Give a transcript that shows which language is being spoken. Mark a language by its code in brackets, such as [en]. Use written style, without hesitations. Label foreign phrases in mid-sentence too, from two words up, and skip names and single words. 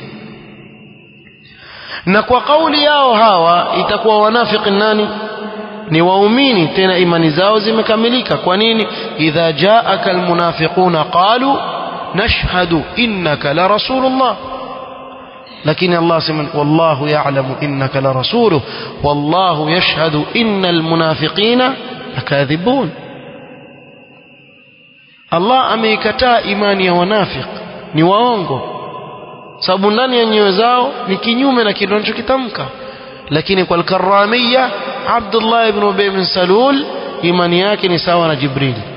[sw] Na kwa kauli yao hawa itakuwa wanafiki nani? Ni waumini, tena imani zao zimekamilika. Kwa nini? [ar] إذا جاءك المنافقون قالوا نشهد إنك لرسول الله. [sw] lakini Allah sema [ar] والله يعلم إنك لرسوله والله يشهد إن المنافقين لكاذبون. [sw] Allah ameikataa imani ya wanafiki, ni waongo, sababu ndani ya nyoyo zao ni kinyume na kile wanachokitamka. Lakini kwa al-Karramiyya Abdullah ibn Ubay ibn Salul imani yake ni sawa na Jibril.